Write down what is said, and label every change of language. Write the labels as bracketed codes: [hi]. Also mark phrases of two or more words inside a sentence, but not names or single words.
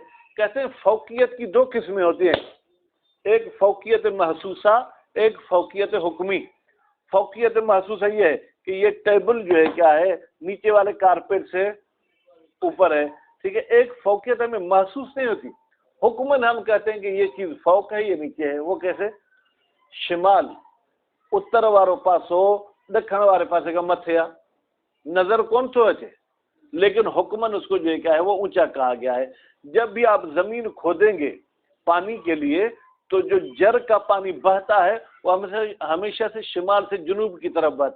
[ur] کہتے ہیں فوقیت کی 2 قسمیں ہوتی ہیں، ایک فوقیت محسوسہ، ایک فوقیت حکمی. فوقیت محسوسہ یہ ہے کہ یہ ٹیبل جو ہے کیا ہے؟ نیچے والے کارپیٹ سے اوپر ہے. ٹھیک ہے، ایک فوقیت ہمیں محسوس نہیں ہوتی، حکمن ہم کہتے ہیں کہ یہ چیز فوق ہے، یہ نیچے ہے. وہ کیسے؟ [kfr] شمال اتر وارو پاسو دکھن والے پاسے کا متھیا نظر کون سو اچھے، [ur] لیکن حکمن اس کو جو ہے کیا ہے؟ وہ اونچا کہا گیا ہے. جب بھی آپ زمین کھودیں گے پانی کے لیے تو جو جر کا پانی بہتا ہے وہ ہمیشہ سے شمال سے جنوب کی طرف بہتا ہے.